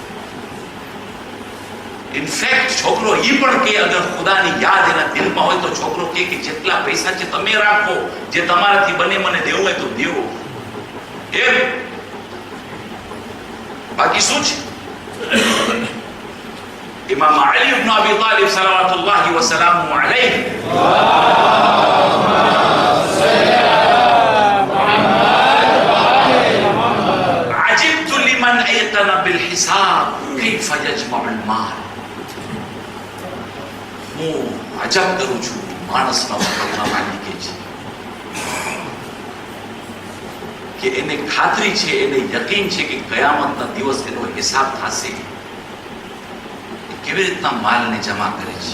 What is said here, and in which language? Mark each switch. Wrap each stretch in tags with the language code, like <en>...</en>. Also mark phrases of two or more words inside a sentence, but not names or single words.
<gu>ઇનફેક્ટ છોકરો એ પણ કે અગર ખુદાની યાદ એના દિલમાં હોય તો છોકરો કે જેટલા પૈસા છે તમે રાખો, જે તમારાથી બને મને દેવું હોય તો દેવો. એમ બાકી શું છે?</gu> <ar>ઇમામ અલી ઇબ્ન અબી તાલિબ صلوات الله و سلامه عليه عجبت لمن أيقن بالحساب كيف يجمع المال.</ar> <gu>હું અજબ કરું છું માણસના ઉપરના માલિકે છે કે એને ખાતરી છે, એને યકીન છે કે કયામતના દિવસ એનો હિસાબ થશે. કેવી રીતના માલને જમા કરે છે.</gu>